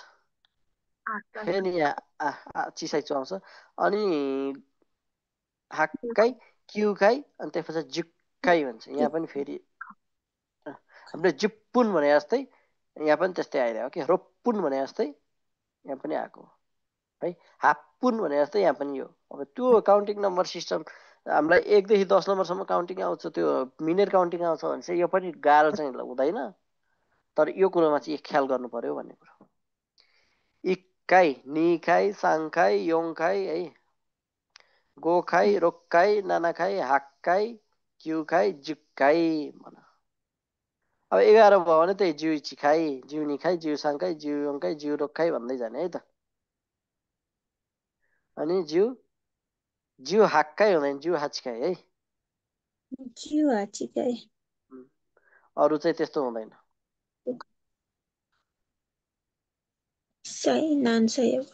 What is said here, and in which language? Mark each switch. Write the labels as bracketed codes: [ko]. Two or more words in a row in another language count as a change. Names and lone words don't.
[ne] फेरि यहाँ चिसाइ चु आउँछ अनि [ja] 八階 九階 [ne] अनि त्यसपछि जुक्काई भन्छ यहाँ पनि फेरि हामीले जिप्पुन भने जस्तै यहाँ पनि त्यस्तै आइरहेको कि रोप्पुन भने जस्तै यहाँ पनि आएको है हाप्पुन भने जस्तै यहाँ पनि यो अब त्यो [en] counting number system [ne] हामीलाई 1 देखि 10 नम्बरसम्म काउन्टिङ आउँछ त्यो [en] minute counting [ne] आउँछ भने चाहिँ यो पनि गाह्रो चाहिँ हुँदैन तर यो कुरोमा चाहिँ ख्याल गर्नु पर्यो भन्ने कुरो [ja] 一階 二階 三階 四階 [ne] है [ja] 五階 六階 七階 八階 九階 十階 [ne] भन अब 11 भयो भने त्यही [ja] 十一階 十二階 十三階 十四階 十六階 [ne] भन्दै जाने है त अनि [ja] 十八階 [ne] हुँदैन [ja] 十八階 [ne] है [ja] 十八階 [ne] अरू चाहिँ त्यस्तो हुँदैन सही नान्सै हो